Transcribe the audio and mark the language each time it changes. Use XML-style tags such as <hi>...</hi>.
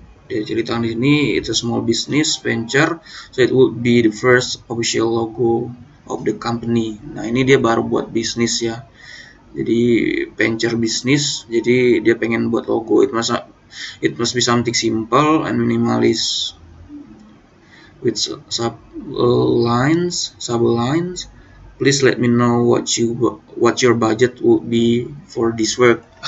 <id>Dia ceritakan di sini,</id> <en>it's a small business venture, so it would be the first official logo of the company.</en> <id>Nah, ini dia baru buat bisnis ya. Jadi venture business, jadi dia pengen buat logo.</id> <en>It must be something simple and minimalist with sublines. Please let me know what your budget would be for this work.</en>